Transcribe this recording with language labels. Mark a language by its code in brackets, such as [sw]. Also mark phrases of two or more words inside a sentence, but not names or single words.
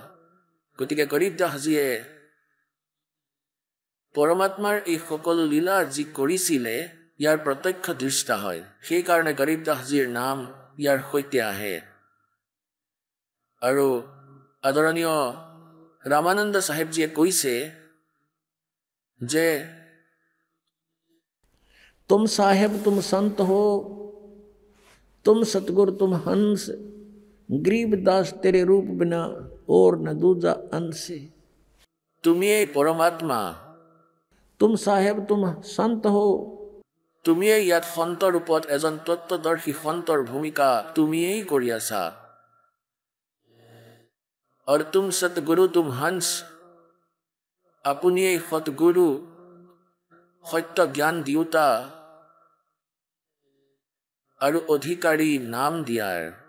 [as] গতিকে গৰীব দাসজীয়ে পৰমাত্মাৰ এই সকলো লীলা যি কৰিছিলে, ইয়াৰ প্ৰত্যক্ষ দৃষ্টা হয়। সেইকাৰণে গৰীব দাসজীৰ নাম ইয়াৰ সৈতে আহে। আৰু আদৰণীয় ৰামানন্দ চাহেবজীয়ে কৈছে যে [hi] तुम साहेब तुम संत हो, तुम सतगुर तुम हंस, गरीबदास तेरे रूप बिना और न दूजा अंश। [as] তুমিয়েই পৰমাত্মা, [hi] तुम साहेब तुम संत हो, [as] তুমিয়েই ইয়াত সন্ত ৰূপত এজন তত্ত্বদৰ্শী সন্তৰ ভূমিকা তুমিয়েই কৰি আছা। আৰু [hi] तुम सतगुरु तुम हंस, [as] আপুনিয়েই সতগুৰু, সত্য জ্ঞান দিওঁতা আৰু অধিকাৰী নাম দিয়াৰ।